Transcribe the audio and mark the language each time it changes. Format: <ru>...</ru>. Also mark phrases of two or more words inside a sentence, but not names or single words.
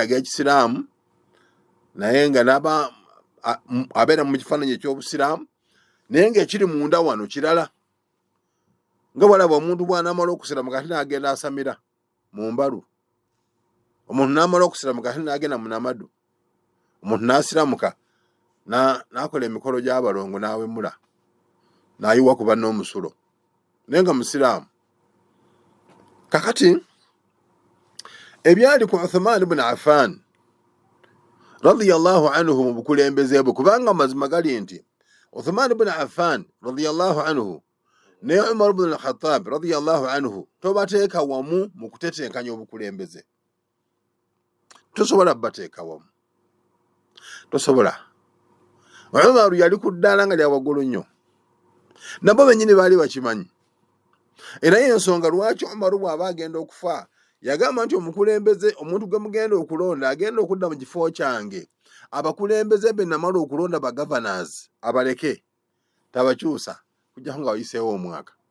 <lg>ag'ekisiraamu naye nga n'aba abeera mu kifaananyi eky'obusiraamu naye ng'ekiri munda wano kirala nga bwalaba omuntu bw'anaamala okusiramuka ate n'agenda asamira mu mbalu omuntu n'amala okusiramuka ate n'agenda mu namadu omuntu n'asiramuka n'akola emikolo gy'abalongo n'awemula n'ayiwa ku banne omusulo naye nga musiraamu kakati ebyali ku Uthman ibn Affan</lg> <ar>رضي الله عنه</ar> <lg>mu bukulembeze bwe kubanga mazima gali nti Uthman ibn Affan</lg> <ar>رضي الله عنه</ar> <lg>ne Umar ibn al-Khattab</lg> <ar>رضي الله عنه</ar> <lg>tobateeka wamu mu kutetenkanya obukulembeze tosobola bateeka wamu tosobola Umar yali ku ddaala nga lya waggulu nnyo nabo bennyini baali bakimanyi era y'ensonga lwaki Umar bw'aba agenda okufa yagamba nti omukulembeze omuntu gwe mugenda okulonda agenda okudda mu kifo kyange abakulembeze be namala okulonda ba governors abaleke tabakyusa kujjako nga wayiseewo omwaka</lg>